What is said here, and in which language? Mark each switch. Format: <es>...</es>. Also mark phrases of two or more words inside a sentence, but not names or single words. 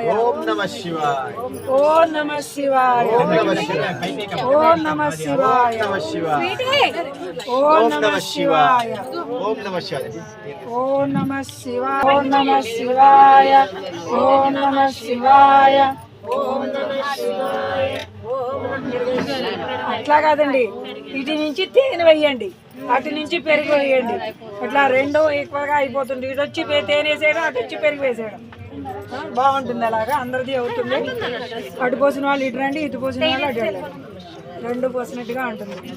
<sa>ओम नमः शिवाय ओम नमः शिवाय ओम नमः शिवाय ओम नमः शिवाय नमः शिवाय ओम नमः शिवाय ओम नमः शिवाय ओम नमः शिवाय ओम नमः शिवाय</sa> <te>ओम नमः शिवाय అట్లా కాదండి, ఇటు నుంచి తేనె వేయండి, అటు నుంచి పెరుగు వేయండి, అట్లా రెండు ఈక్వల్గా అయిపోతుంది. ఇటు వచ్చి తేనె వేసేయడం, అటు వచ్చి పెరుగు వేసేయడం బాగుంటుంది. అలాగా అందరిది అవుతుంది. అటు పోసిన వాళ్ళు ఇటు రండి, ఇటు పోసిన వాళ్ళు అటు వెళ్ళండి, రెండు పోసినట్టుగా ఉంటుంది.</te>